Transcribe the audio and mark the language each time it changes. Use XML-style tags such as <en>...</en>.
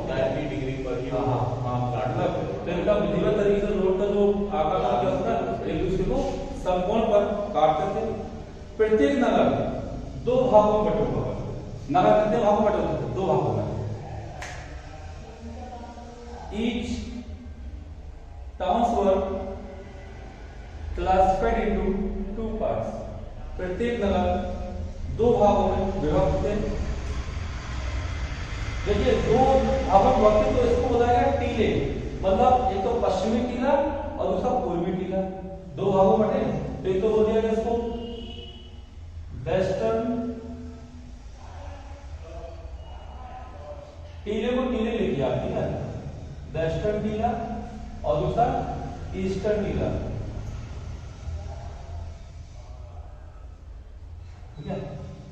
<hi>90 degree पर ही मतलब तो इनका विधिवत तरीके से रोड का जो आकार क्या होता है, एक दूसरे को समकोण पर काटते थे। प्रत्येक नगर 2 भागों में बटे हुआ है। नगर कितने भागों में बटे होते थे, 2 भागों में।</hi> <en>Each towns were classified into 2 parts.</en> <hi>प्रत्येक नगर 2 भागों में विभक्त थे। देखिए 2 भागों में विभक्त, तो इसको बोला गया टीले, मतलब एक तो पश्चिमी टीला और दूसरा पूर्वी टीला, 2 भागों में बटे। तो एक तो बोल दिया गया इसको वेस्टर्न टीले को टीले लिखिए आप, ठीक है, वेस्टर्न टीला और दूसरा ईस्टर्न टीला, ठीक है।</hi>